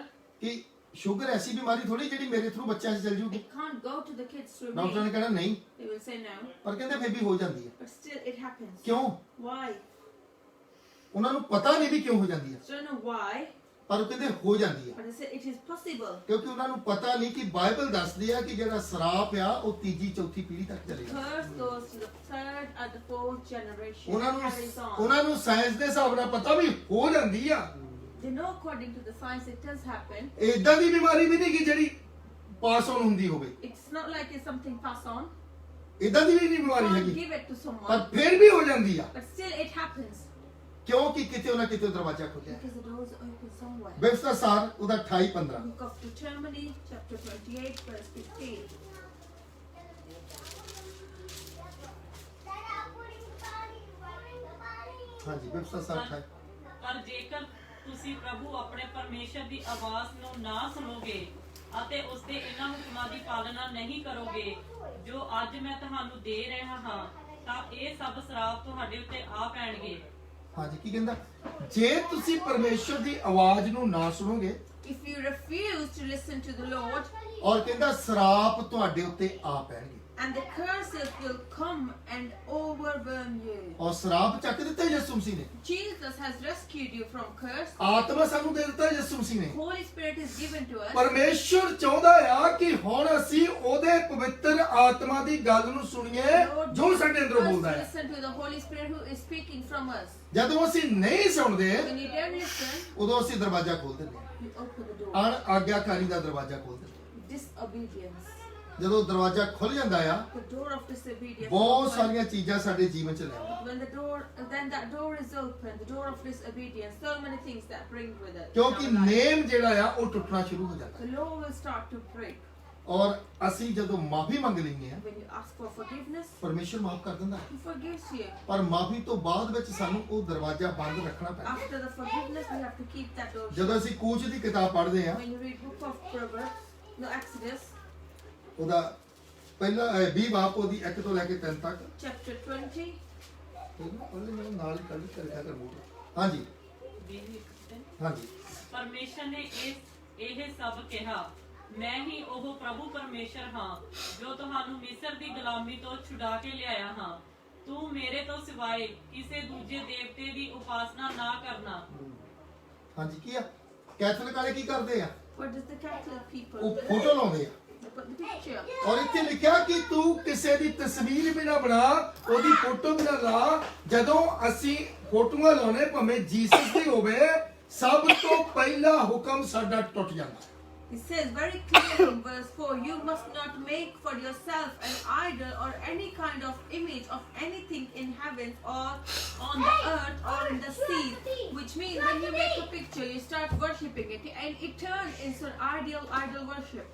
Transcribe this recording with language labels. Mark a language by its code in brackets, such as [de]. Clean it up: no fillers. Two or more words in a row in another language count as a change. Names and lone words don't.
[pa] ਕਿ ਸ਼ੂਗਰ ਐਸੀ ਬਿਮਾਰੀ ਥੋੜੀ ਜਿਹੜੀ ਮੇਰੇ ਥਰੂ ਬੱਚਿਆਂ 'ਚ ਚੱਲ ਜੂਗੀ [en] it can't go to the kids through [pa] ਡਾਕਟਰ ਨੇ [en] me. [pa] ਕਹਿਣਾ ਨਹੀਂ [en] They will say no, [pa] ਪਰ ਕਹਿੰਦੇ ਫਿਰ ਵੀ ਹੋ ਜਾਂਦੀ ਹੈ [en] but still it happens. [pa] ਕਿਉਂ [en] Why? [pa] ਉਹਨਾਂ ਨੂੰ ਪਤਾ ਨਹੀਂ ਵੀ ਕਿਉਂ ਹੋ ਜਾਂਦੀ ਹੈ [en] So I don't know why, [pa] ਪਰ ਉਹ ਕਹਿੰਦੇ ਹੋ ਜਾਂਦੀ ਹੈ [en] but I say it is possible. [pa] ਕਿਉਂਕਿ ਉਹਨਾਂ ਨੂੰ ਪਤਾ ਨਹੀਂ ਕਿ ਬਾਈਬਲ ਦੱਸਦੀ ਆ ਕਿ ਜਿਹੜਾ ਸਰਾਪ ਆ ਉਹ ਤੀਜੀ ਚੌਥੀ ਪੀੜ੍ਹੀ ਤੱਕ ਚਲੇਗਾ [en] Curse goes to the third and the fourth generation. [pa] ਉਹਨਾਂ [en] It [pa] ਨੂੰ [en] carries on. [pa] ਉਹਨਾਂ ਨੂੰ ਸਾਇੰਸ ਦੇ ਹਿਸਾਬ ਨਾਲ ਪਤਾ ਵੀ ਹੋ ਜਾਂਦੀ ਆ [en] They know according to the science it does happen. [pa] ਇਦਾਂ ਦੀ ਬਿਮਾਰੀ ਵੀ ਨਹੀਂ ਕਿ ਜਿਹੜੀ [en] pass on [pa] ਹੁੰਦੀ ਹੋਵੇ [en] It's not like it's something passed on. [pa] ਇਦਾਂ ਦੀ ਵੀ ਨਹੀਂ [en] You [pa] ਬਿਮਾਰੀ [en] can't [pa] ਹੈਗੀ [en] give it to [pa] ਪਰ [en] someone, [pa] ਫਿਰ ਵੀ ਹੋ ਜਾਂਦੀ ਆ [en] but still it happens [pa] ਕਿਉਂਕਿ ਕਿਤੇ ਨਾ ਕਿਤੇ ਦਰਵਾਜ਼ਾ ਖੁੱਲਿਆ [en] because the doors are open somewhere. [pa] ਬਿਬਸਾ ਸਾਰ ਉਹਦਾ 28 15 [en] Book of Deuteronomy, chapter 28, verse 15. [pa] ਹਾਂਜੀ ਬਿਬਸਾ ਸਾਰ 28 ਪਰ ਜੇਕਰ ਤੁਸੀਂ ਪ੍ਰਭੂ ਆਪਣੇ ਪਰਮੇਸ਼ਰ ਦੀ ਆਵਾਜ਼ ਨੂੰ ਨਾ ਸੁਣੋਗੇ ਅਤੇ ਉਸ ਦੇ ਇਹਨਾਂ ਹੁਕਮਾਂ ਦੀ ਪਾਲਣਾ ਨਹੀਂ ਕਰੋਗੇ ਜੋ ਅੱਜ ਮੈਂ ਤੁਹਾਨੂੰ ਦੇ ਰਿਹਾ ਹਾਂ ਤਾਂ ਇਹ ਸਭ ਸ਼ਰਾਪ ਤੁਹਾਡੇ ਉੱਤੇ ਆ ਪੈਣਗੇ। ਹਾਂਜੀ ਕੀ ਕਹਿੰਦਾ ਜੇ ਤੁਸੀਂ ਪਰਮੇਸ਼ਰ ਦੀ ਆਵਾਜ਼ ਨੂੰ ਨਾ ਸੁਣੋਗੇ [en] If you refuse to listen to the Lord, [pa] ਔਰ ਕਹਿੰਦਾ ਸਰਾਪ ਤੁਹਾਡੇ ਉੱਤੇ ਆ ਪੈਣਗੇ [en] and the curses will come and overwhelm you. [pa] ਔਰ ਸਰਾਪ ਚੱਕ ਦਿੱਤਾ ਯਿਸੂ ਮਸੀਹ ਨੇ [en] Jesus has rescued you from curse. [pa] ਆਤਮਾ ਸਾਨੂੰ ਦੇ ਦਿੱਤਾ ਯਿਸੂ ਮਸੀਹ ਨੇ [en] Holy Spirit is given to us. [pa] ਪਰਮੇਸ਼ਰ ਚਾਹੁੰਦਾ ਆ ਕਿ ਹੁਣ ਅਸੀਂ ਉਹਦੇ ਪਵਿੱਤਰ ਆਤਮਾ ਦੀ ਗੱਲ ਨੂੰ ਸੁਣੀਏ [en] Lord [pa] ਜੋ ਸਾਡੇ ਅੰਦਰੋਂ [en] wants [pa] ਬੋਲਦਾ [en] to [pa] ਹੈ [en] listen to the Holy Spirit who is speaking from us. [pa] ਜਦੋਂ ਅਸੀਂ ਨਹੀਂ ਸੁਣਦੇ [en] When you don't listen, [pa] ਉਦੋਂ ਅਸੀਂ ਦਰਵਾਜ਼ਾ ਖੋਲ ਦਿੰਦੇ [en] you open the door. [pa] ਹਾਂ ਅਣ ਆਗਿਆਕਾਰੀ ਦਾ ਦਰਵਾਜ਼ਾ ਖੋਲ ਦਿੰਦੇ [en] Disobedience. [pa] ਜਦੋਂ ਦਰਵਾਜ਼ਾ ਖੁੱਲ ਜਾਂਦਾ ਆ [en] The door of disobedience. [pa] ਬਹੁਤ [en] open. [pa] ਸਾਰੀਆਂ ਚੀਜ਼ਾਂ ਸਾਡੇ ਜੀਵਨ ਚ ਲੈ ਆਉਂਦੀਆਂ [en] When the door, then that door is open, the door of disobedience, so many things that bring with it. in [pa] ਕਿਉਂਕਿ [en] our life. [pa] ਨੇਮ ਜਿਹੜਾ ਆ ਉਹ ਟੁੱਟਣਾ ਸ਼ੁਰੂ ਹੋ ਜਾਂਦਾ [en] The law will start to break. [pa] ਔਰ ਅਸੀਂ ਜਦੋਂ ਮਾਫੀ ਮੰਗ ਲੈਂਦੇ ਆ [en] When you ask for forgiveness, [pa] ਪਰਮੇਸ਼ਰ ਮਾਫ ਕਰ ਦਿੰਦਾ [en] He forgives you. [pa] ਪਰ ਮਾਫੀ ਤੋਂ ਬਾਅਦ ਵਿੱਚ ਸਾਨੂੰ ਉਹ ਦਰਵਾਜ਼ਾ ਬੰਦ ਰੱਖਣਾ ਪੈਂਦਾ [en] After the forgiveness, we have to keep that door shut. [pa] ਜਦੋਂ ਅਸੀਂ ਕੂਚ ਦੀ ਕਿਤਾਬ ਪੜ੍ਹਦੇ ਆ [en] When you read Book of Proverbs, no Exodus, [pa] ਉਹਦਾ ਪਹਿਲਾ 20 ਬਾਪ ਉਹਦੀ 1 ਤੋਂ ਲੈ ਕੇ 3 ਤੱਕ [en] chapter 20, [pa] ਉਹਦੇ ਨਾਲ ਹੀ ਕੱਢ ਕੇ ਰੱਖਿਆ ਕਰ ਮੂਡ ਹਾਂਜੀ ਹਾਂਜੀ ਪਰਮੇਸ਼ਰ ਨੇ ਇਹ ਸਭ ਕਿਹਾ ਮੈਂ ਹੀ ਉਹ ਪ੍ਰਭੂ ਪਰਮੇਸ਼ਰ ਹਾਂ ਜੋ ਤੁਹਾਨੂੰ ਮਿਸਰ ਦੀ ਗੁਲਾਮੀ ਤੋਂ ਛੁਡਾ ਕੇ ਲਿਆਇਆ ਹਾਂ ਤੂੰ ਮੇਰੇ ਤੋਂ ਸਿਵਾਏ ਕਿਸੇ ਦੂਜੇ ਦੇਵਤੇ ਦੀ ਉਪਾਸਨਾ ਨਾ ਕਰਨਾ। ਹਾਂਜੀ ਕੀ ਆ ਕੈਥੋਲਿਕ ਵਾਲੇ ਕੀ ਕਰਦੇ ਆ [en] what does the Catholic people [pa] ਉਹ [en] do? [pa] ਫੋਟੋ ਲਾਉਂਦੇ ਆ [en] They put the picture. [pa] ਔਰ ਇੱਥੇ ਲਿਖਿਆ ਕਿ ਤੂੰ ਕਿਸੇ ਦੀ ਤਸਵੀਰ ਵੀ ਨਾ ਬਣਾ ਉਹਦੀ ਫੋਟੋ ਵੀ ਨਾ ਲਾ ਜਦੋਂ ਅਸੀਂ ਫੋਟੋਆਂ ਲਾਉਣੇ ਭਾਵੇਂ ਜੀਸਸ ਦੀ ਹੋਵੇ ਸਭ ਤੋਂ ਪਹਿਲਾ ਹੁਕਮ ਸਾਡਾ ਟੁੱਟ ਜਾਂਦਾ [en] It says very clearly in verse 4, you must not make for yourself an idol or any kind of image of anything in heavens or on the earth or in the sea. Which means when you make a picture, you start worshipping it and it turns into an idol worship.